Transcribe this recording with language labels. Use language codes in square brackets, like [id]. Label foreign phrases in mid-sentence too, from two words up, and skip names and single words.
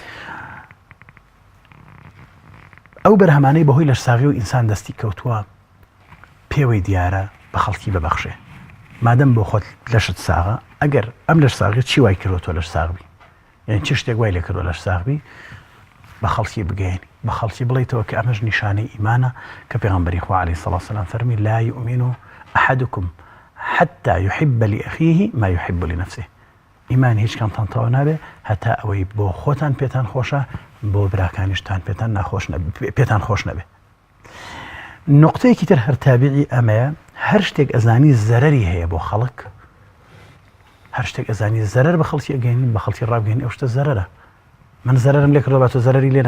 [ckb] ئەو بەرهەمانەی بەهۆی لەش ساغی و ئینسان دەستی کەوتووە پێوەی دیارە بە خەڵکی ببەخشێ مادەم بۆ خۆت لەشت ساغە ئەگەر ئەم لەش ساغی چی وای کردوتۆ لەش ساغبی یعنی چ شتێک وای لێ کردووە لەش ساغبی بە خەڵکی بگەێنی بە خەڵکی بڵێیتەوە کە ئەمەش نیشانەی ئیمانە کە پێغەمبەری خوا عەلەیهی سەڵاتو وسەلام فەرمی [ar] لا يؤمن أحدكم حتى يحب لأخيه ما يحب لنفسه [ckb] ئیمان هیچ کەمتان تەواو نابێ هەتا ئەوەی بۆ خۆتان پێتان خۆشە بۆ براکانیشتان پێتان خۆش نەبێ نقطەیەکی تر هەر تابعی ئەمەیە هەر شتێک ئەزانی زەرەری هەیە بۆ خەڵک هەر شتێک ئەزانی زەرەر بە خەڵکی ئەگەێنین بە خەڵکی ڕابگەێنین ئەو شتە زەرەرە من زەرەرم لێ کردووە با تۆ زەرەری لێ